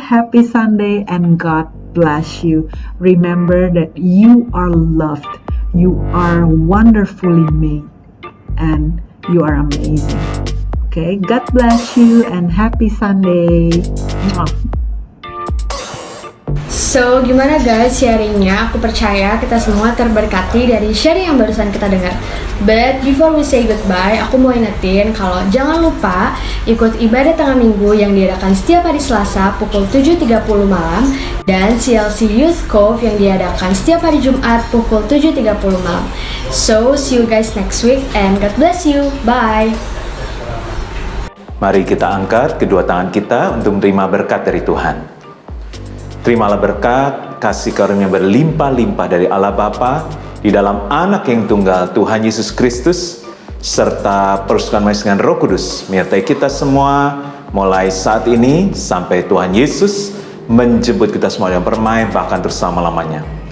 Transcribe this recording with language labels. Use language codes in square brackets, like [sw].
[en] Happy Sunday and God bless you. Remember that you are loved. You are wonderfully made and you are amazing. Okay, God bless you and happy Sunday. Mwah. [id] So, gimana guys sharingnya? Aku percaya kita semua terberkati dari sharing yang barusan kita dengar. [en] But before we say goodbye, [id] aku mau ingetin kalau jangan lupa ikut ibadah tengah minggu yang diadakan setiap hari Selasa pukul 7.30 malam dan CLC Youth Cove yang diadakan setiap hari Jumat pukul 7.30 malam. [en] So, see you guys next week and God bless you. Bye! [id] Mari kita angkat kedua tangan kita untuk menerima berkat dari Tuhan. Terimalah berkat, kasih karunia berlimpah-limpah dari Allah Bapa di dalam Anak yang tunggal Tuhan Yesus Kristus, serta persekutuan manis dengan Roh Kudus menyertai kita semua mulai saat ini sampai Tuhan Yesus menjemput kita semua yang bermain bahkan terus selama-lamanya.